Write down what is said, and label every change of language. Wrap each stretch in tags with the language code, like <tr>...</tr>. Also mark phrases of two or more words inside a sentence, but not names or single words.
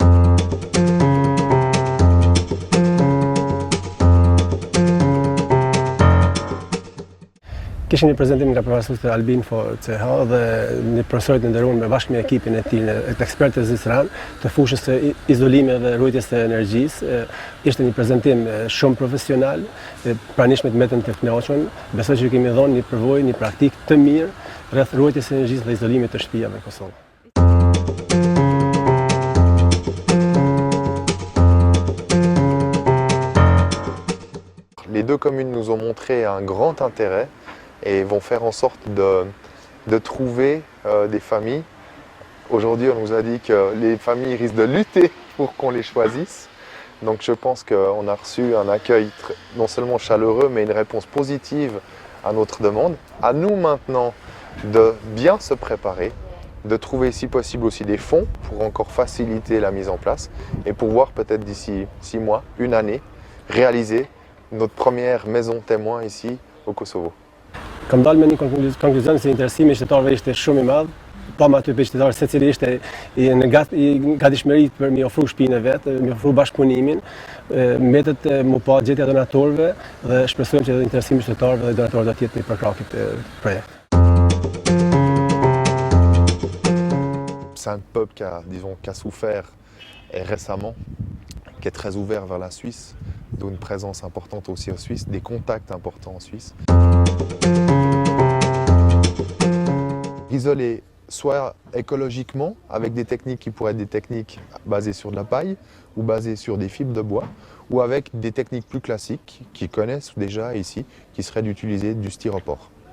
<sq>Kishim një prezantim nga profesorët e Albinfo CH dhe një profesorët e nderuar me bashkë me ekipin e tij, të ekspertë zvicran të fushës së izolimit dhe ruajtjes së energjisë. Ishte një prezantim shumë profesional, pranishmit mbetën të kënaqur. Besoj që kemi dhënë një përvojë, një praktikë të mirë rreth ruajtjes së energjisë dhe izolimit të shtëpive në Kosovë.</sq> <fr>Les deux communes nous ont montré un grand intérêt et vont faire en sorte de trouver des familles. Aujourd'hui, on nous a dit que les familles risquent de lutter pour qu'on les choisisse. Donc je pense qu'on a reçu un accueil non seulement chaleureux, mais une réponse positive à notre demande. À nous maintenant de bien se préparer, de trouver si possible aussi des fonds pour encore faciliter la mise en place et pour voir peut-être d'ici 6 mois, une année, réaliser notre première maison témoin ici au Kosovo.</fr> <sq>Kam dalë me një konkluzion se interesimi i qytetarëve ishte shumë i madh. Pa më aty për qytetarë secili ishte i gatishmëri për mi ofru shtëpinë e vet, mi ofru bashkëpunimin. Mbetet mu pa gjetja donatorëve dhe shpresojmë që interesimi i qytetarëve dhe donatorëve do të jetë në përkrahje këtë projekt.</sq> <fr>C'est un peuple qui a souffert et récemment, qui est très ouvert vers la Suisse, d'où une présence importante aussi en Suisse, des contacts importants en Suisse. Isoler soit écologiquement, avec des techniques qui pourraient être des techniques basées sur de la paille ou basées sur des fibres de bois, ou avec des techniques plus classiques qui connaissent déjà ici, qui seraient d'utiliser du styropor.</fr>